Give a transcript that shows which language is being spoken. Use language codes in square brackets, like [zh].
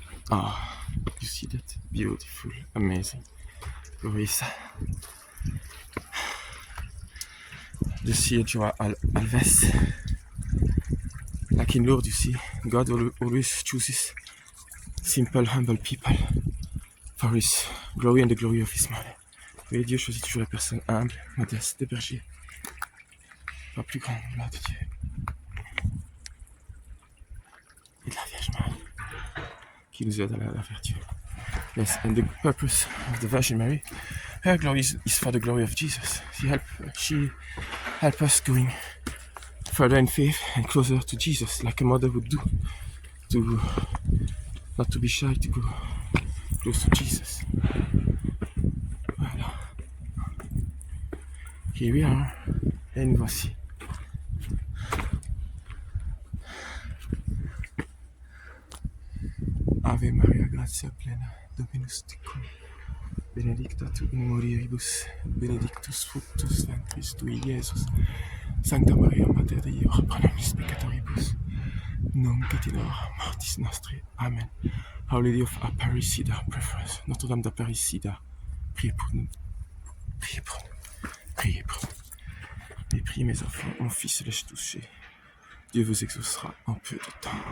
[en] Ah, you see that? Beautiful, amazing. Luisa. The Joao Alves. Like in Lourdes, you see, God always chooses simple, humble people for His glory and the glory of His name. [fr] Et Dieu choisit toujours les personnes humbles, modestes, des bergers. Pas plus grand, là, de Dieu. Et de la Vierge Marie, qui nous aide à la vertu. [en] Yes, and the purpose of the Virgin Mary, her glory is for the glory of Jesus. She help us going further in faith and closer to Jesus, like a mother would do, to not to be shy, to go close to Jesus. [fr] Voilà. [en] Here we are, [fr] et nous voici. [la] Ave Maria, gratia plena, Dominus tecum, benedicta tu in mulieribus, benedictus fructus ventris tui, Iesus. Sancta Maria, Mater Dei, ora pro nobis peccatoribus, nunc et in hora mortis nostre. Amen. [en] Our Lady of Aparecida, pray for us. [fr] Notre-Dame d'Aparicida, priez pour nous. Priez pour nous. Priez pour nous. Et priez mes enfants, mon fils laisse toucher. Dieu vous exaucera en peu de temps.